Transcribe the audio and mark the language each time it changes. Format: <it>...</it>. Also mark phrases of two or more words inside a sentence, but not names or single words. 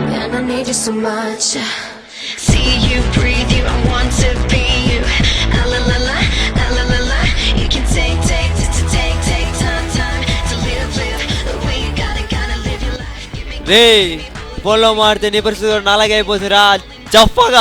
<en>and I need you so much. See you, breathe you, I want to be you. Ah la la la, ah la la la. You can take time to live the way you gotta live your life. Give me</en> <te>రే ఫోన్లో మాడితే నీ పరిస్థితి కూడా నాలాగే అయిపోతుందిరా చెప్పగా.</te>